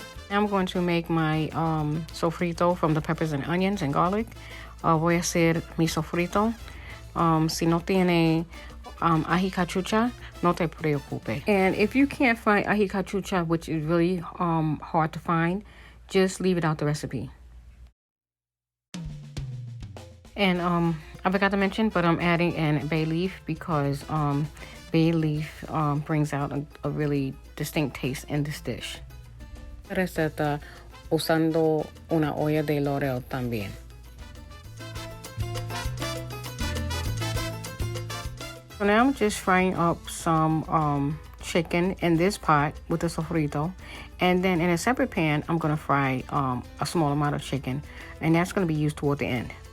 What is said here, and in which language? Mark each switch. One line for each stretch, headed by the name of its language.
English: Now I'm going to make my sofrito from the peppers and onions and garlic.
Spanish: Voy a hacer mi sofrito. Si no tiene ají cachucha, no te preocupe.
English: And if you can't find ají cachucha, which is really hard to find, just leave it out the recipe. And I forgot to mention, but I'm adding in bay leaf because bay leaf brings out a really distinct taste in this dish.
Spanish: Receta usando una olla de laurel también.
English: So now I'm just frying up some chicken in this pot with the sofrito, and then in a separate pan I'm going to fry a small amount of chicken, and that's going to be used toward the end.